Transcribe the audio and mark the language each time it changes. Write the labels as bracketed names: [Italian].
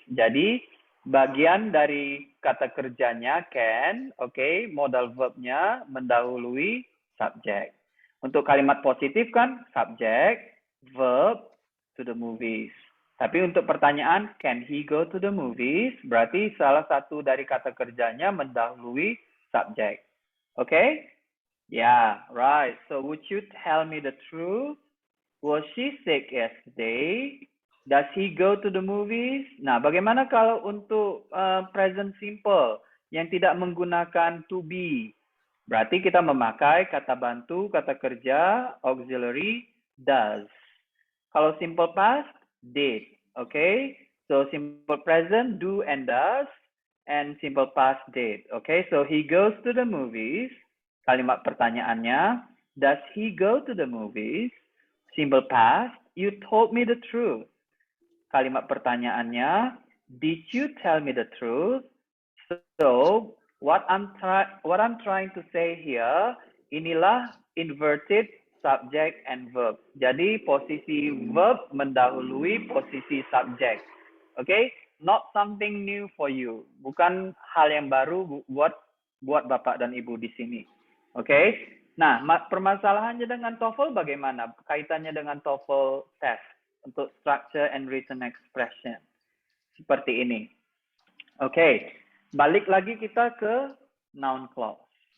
[Indonesian] Jadi bagian dari kata kerjanya can, oke, modal verbnya mendahului subjek. Untuk kalimat positif kan subjek, verb, [English] to the movies. [Indonesian] Tapi untuk pertanyaan, [English] can he go to the movies? [Indonesian] Berarti salah satu dari kata kerjanya mendahului subjek. [English] Okay? Yeah, right. So would you tell me the truth? Was she sick yesterday? Does he go to the movies? [Indonesian] Nah, bagaimana kalau untuk present simple yang tidak menggunakan to be? Berarti kita memakai kata bantu, kata kerja, auxiliary, does. Kalau simple past, did. Okay? [English] So simple present, do and does. And simple past, did. Okay? So he goes to the movies. [Indonesian] Kalimat pertanyaannya, [English] does he go to the movies? Simple past, you told me the truth. [Indonesian] Kalimat pertanyaannya, [English] did you tell me the truth? So, what I'm trying to say here, inilah inverted subject and verb. [Indonesian] Jadi posisi verb mendahului posisi subject. Okay? [English] Not something new for you. [Indonesian] Bukan hal yang baru buat Bapak dan Ibu di sini. Okay? Nah, permasalahannya dengan TOEFL bagaimana? Kaitannya dengan TOEFL test untuk [English] structure and written expression. [Indonesian] Seperti ini. Okay. Balik lagi kita ke noun clause.